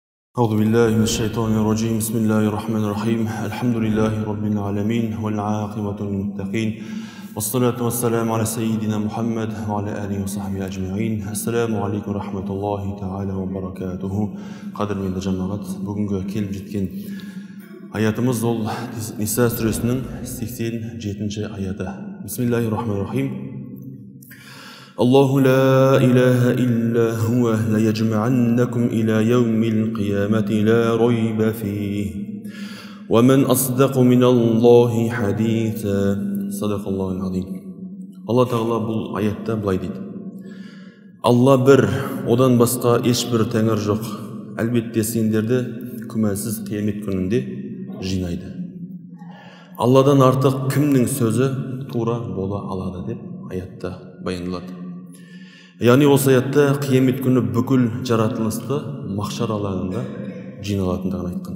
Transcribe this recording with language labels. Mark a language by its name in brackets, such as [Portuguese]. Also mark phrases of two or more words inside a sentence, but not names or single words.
[Arabic] أعوذ بالله من الشيطان الرجيم بسم الله الرحمن الرحيم الحمد لله رب العالمين والعاقبة للمتقين والصلاة والسلام على سيدنا محمد وعلى آله وصحبه أجمعين السلام عليكم ورحمة الله تعالى وبركاته قدر من جماعات [Kazakh] бүгінгі келіп жеткен аятымыз ол Ниса сүресінің 87-ші аяты [Arabic] بسم الله الرحمن الرحيم الله لا إله إلا هو ليجمعنكم إلى يوم القيامة لا ريب فيه ومن أصدق من الله حديثا صدق الله العظيم [Kazakh] Allah Тағала бұл аятта былай дейді Алла бір, одан басқа ешбір тәңір жоқ әлбетте сендерді күмәнсіз қиямет күнінде жинайды Алладан артық кімнің сөзі тура бола алады деп аятта баяндалады Яғни осы аятта қиямет күні бүкіл жаратылысты махшар алаңында жиналатындығын айтқан.